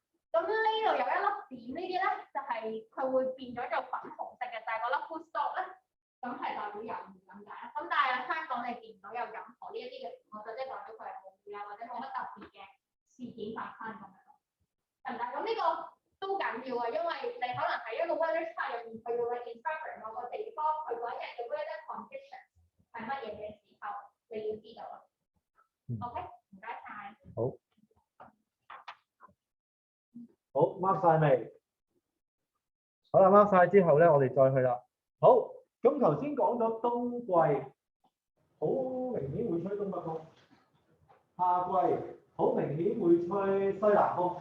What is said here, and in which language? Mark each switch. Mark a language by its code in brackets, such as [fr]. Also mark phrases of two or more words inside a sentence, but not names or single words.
[yue] 咁呢度有一粒點呢啲咧，就係佢會變咗做粉紅色嘅，就係嗰粒 [en] full stop [yue] 咧，咁係代表有雨咁解。咁但係香港你見唔到有任何呢一啲嘅情況，就即係代表佢係冇雨啊，或者冇乜特別嘅事件發生咁樣。咁呢個都緊要啊，因為你可能喺一個 [en] weather chart [yue] 入面，佢要去 interpret 某個地方佢嗰一日嘅 [en] weather condition [yue] 係乜嘢嘅時候，你要知道啊。OK，唔該晒。好 mark 晒未？好啦 ，mark 晒之後咧，我哋再去啦。好，咁頭先講咗冬季，好明顯會吹東北風；夏季好明顯會吹西南風。